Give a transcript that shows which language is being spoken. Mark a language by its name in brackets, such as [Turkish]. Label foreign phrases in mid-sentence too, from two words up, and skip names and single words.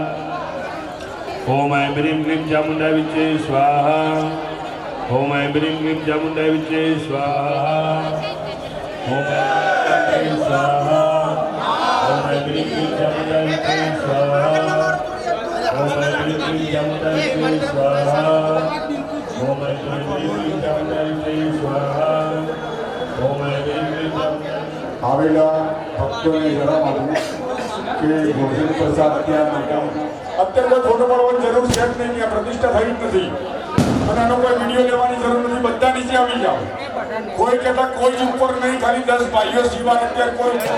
[Sanskrit] ओम ऐं ह्रीं क्लीं चामुण्डाय विद्महे स्वाहा ओम ऐं ह्रीं क्लीं चामुण्डाय विद्महे स्वाहा ओम ऐं स्वाहा ओम ऐं ह्रीं क्लीं चामुण्डाय विद्महे स्वाहा ओम ऐं ह्रीं क्लीं चामुण्डाय विद्महे स्वाहा ओम ऐं ह्रीं क्लीं चामुण्डाय विद्महे स्वाहा ओम ऐं ह्रीं क्लीं चामुण्डाय [Gujarati] આવેલા ભક્તોને જણાવવાનું કે ભોજન પ્રસાદ ત્યાં નાખ્યા અત્યારે કોઈ ફોટો પાડવાની જરૂર છે જ નહીં, ત્યાં પ્રતિષ્ઠા થઈ જ નથી અને આનો કોઈ વિડીયો લેવાની જરૂર નથી, બધા નીચે આવી જાઓ. કોઈ કહેતા કોઈ જ ઉપર નહીં, ખાલી 10 ભાઈઓ સિવાય અત્યારે કોઈ